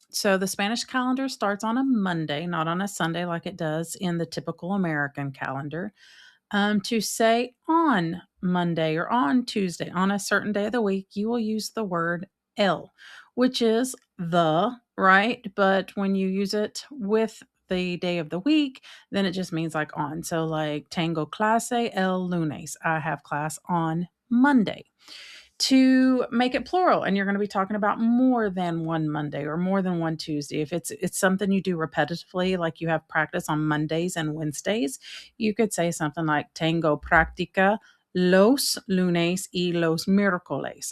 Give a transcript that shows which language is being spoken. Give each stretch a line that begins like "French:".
English: So, the Spanish calendar starts on a Monday, not on a Sunday like it does in the typical American calendar. To say on Monday or on Tuesday, on a certain day of the week, you will use the word el, which is the, right? But when you use it with the day of the week, then it just means like on. So, like,
Spanish: tengo clase el lunes.
English: I have class on Monday. To make it plural, and you're going to be talking about more than one Monday or more than one Tuesday. If it's something you do repetitively, like you have practice on Mondays and Wednesdays, you could say something like
Spanish: tengo práctica los lunes y los miércoles.